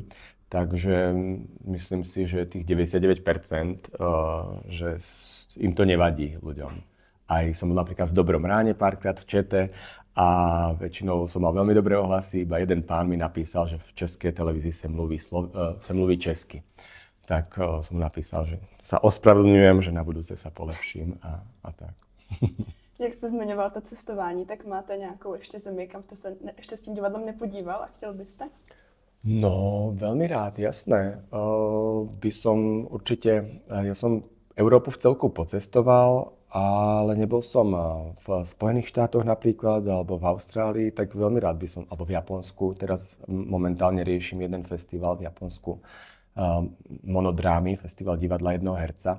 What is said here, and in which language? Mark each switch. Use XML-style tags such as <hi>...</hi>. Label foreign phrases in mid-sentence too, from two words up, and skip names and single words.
<sk>Takže myslím si, že tých 99%, že im to nevadí ľuďom. Aj som bol napríklad v Dobrom ráne párkrát v Čete a väčšinou som mal veľmi dobré ohlasy, iba jeden pán mi napísal, že v českej televízii sa</sk> <cs>mluví česky.</cs> <sk>Tak som napísal, že sa ospravedlňujem, že na budúce sa polepším a tak.</sk> <cs>Jak jste zmiňoval to cestování, tak máte nějakou ještě zemi, kam jste se ještě s tím divadlem nepodíval a chtěl byste?</cs> <sk>No, veľmi rád, jasné. By som určite, ja som Európu v celku pocestoval, ale nebol som v Spojených štátoch napríklad, alebo v Austrálii, tak veľmi rád by som, alebo v Japonsku. Teraz momentálne riešim jeden festival v Japonsku, monodrámy, festival divadla jednoho herca.</sk>